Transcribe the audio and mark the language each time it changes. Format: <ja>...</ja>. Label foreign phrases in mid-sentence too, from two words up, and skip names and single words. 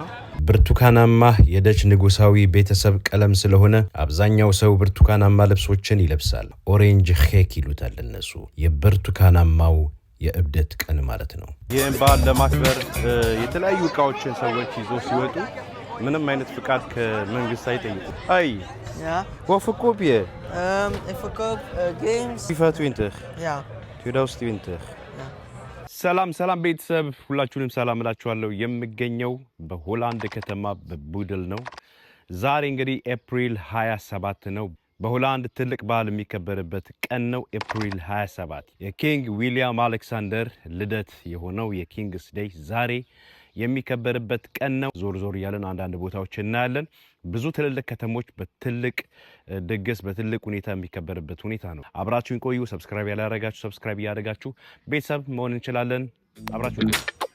<am>ብርቱካናማ የደች ንጉሳዊ ቤተሰብ ቀለም ስለሆነ አብዛኛው ሰው ብርቱካናማ ልብሶችን ይለብሳል።</am> <en>orange cake</en> <am>ይሉታል እነሱ። የብርቱካናማው የእብደት ቀን ማለት ነው። ይህን በዓል ለማክበር የተለያዩ እቃዎችን ሰዎች ይዞ ሲወጡ ምንም አይነት ፍቃድ ከመንግስት አይጠይቁ። አይ</am> <nl>wat verkoop je? Ik verkoop games. FIFA 20. Ja. 2020.</nl> <am>ሰላም ቤተሰብ ሁላችሁንም ሰላም እላችኋለሁ። የምገኘው በሆላንድ ከተማ በቡድል ነው። ዛሬ እንግዲህ ኤፕሪል 27 ነው። በሆላንድ ትልቅ በዓል የሚከበርበት ቀን ነው። ኤፕሪል 27 የኪንግ ዊሊያም አሌክሳንደር ልደት የሆነው የኪንግስ ዴይ ዛሬ የሚከበርበት ቀን ነው። ዞር ያለን አንዳንድ ቦታዎች እናያለን። ብዙ ትልልቅ ከተሞች በትልቅ ድግስ በትልቅ ሁኔታ የሚከበርበት ሁኔታ ነው። አብራችሁን ቆዩ። ሰብስክራይብ ያላደረጋችሁ ሰብስክራይብ ያደረጋችሁ ቤተሰብ መሆን እንችላለን። አብራችሁን ቆዩ።</am>